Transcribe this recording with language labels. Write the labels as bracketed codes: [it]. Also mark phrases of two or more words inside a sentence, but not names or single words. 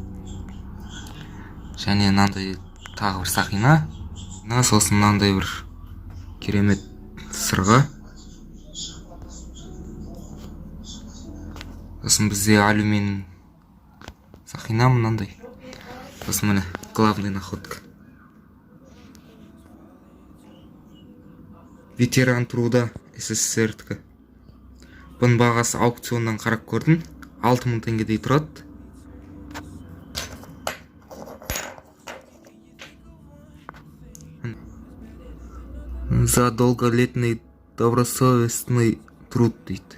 [kk] Және мынандай тағы бір сақина. Сосын мынандай бір керемет сырға. Сосын бізде алюминий сақина мынандай. Сосын міне [ru] главный находка. Ветеран труда [kk] СССР-тікі. Бұның бағасы аукционнан қарап көрдім. 6000 теңгедей тұрады. [ru] За долголетний добросовестный труд дейді.